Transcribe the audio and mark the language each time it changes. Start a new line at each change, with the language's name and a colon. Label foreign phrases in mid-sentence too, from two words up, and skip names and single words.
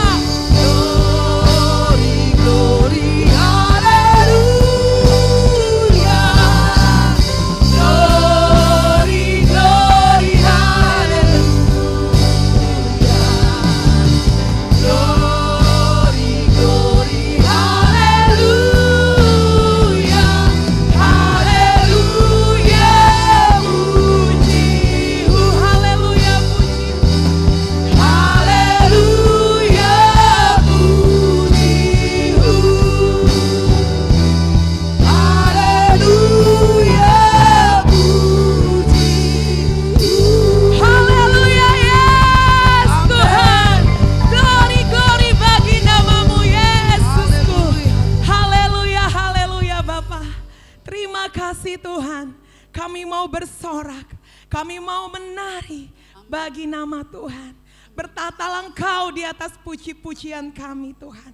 English: Glory, glory, haleluya. Glory, glory, haleluya. Glory, glory, haleluya.
Indonesian: Haleluya, puji. Haleluya, puji. Haleluya, puji. Haleluya, puji. Haleluya yes Tuhan.
English: Glory, glory
Indonesian: bagi namamu Yesusku. Haleluya, haleluya Bapa. Terima kasih Tuhan. Kami mau bersorak. Kami mau menari bagi nama Tuhan. Bertatalah Engkau di atas puji-pujian kami Tuhan.